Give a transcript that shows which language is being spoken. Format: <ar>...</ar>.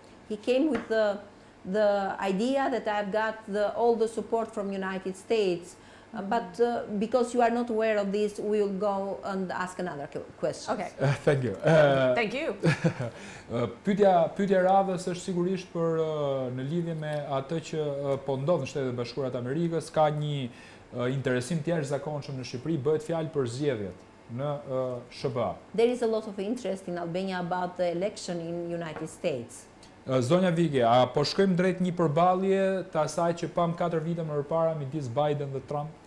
<en>He came with the idea that I've got all the support from United States. But because you are not aware of this, we will go and ask another question. Okay. Thank you. Thank you.</en> <sq>Pyetja e radhës është sigurisht për në lidhje me atë që po ndodh në Shtetet Bashkuara të Amerikës, ka një interesim të jashtëzakonshëm në Shqipëri, bëhet fjalë për zgjedhjet në SBA.</sq> <en>There is a lot of interest in Albania about the election in United States.</en> <sq>Zonja Vige, a po shkojmë drejt një përballje të asaj që pam 4 vite më parë midis Biden dhe Trump?</sq>